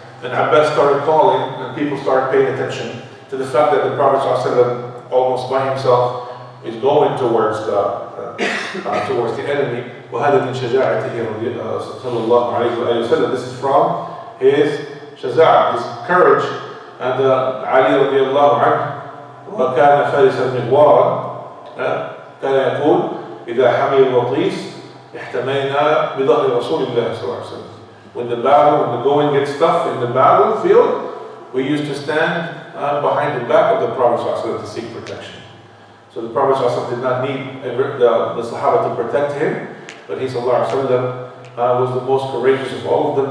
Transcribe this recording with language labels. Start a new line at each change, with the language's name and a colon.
English: And Abbas started calling, and people started paying attention to the fact that the Prophet ﷺ, almost by himself, is going towards the enemy.
Arabic: وهذا من شجاعته صلى الله عليه وسلم.
English: This is from his شجاعة, his courage. And Ali
Arabic: رضي الله عنه وكان فارسا مغوارا كان يقول إذا حمي الوطيس احتمينا بظهر رسول الله صلى الله عليه وسلم.
English: When the going gets tough in the battlefield, we used to stand behind the back of the Prophet ﷺ to seek protection. So the Prophet ﷺ did not need the Sahaba to protect him, but he ﷺ was the most courageous of all of them.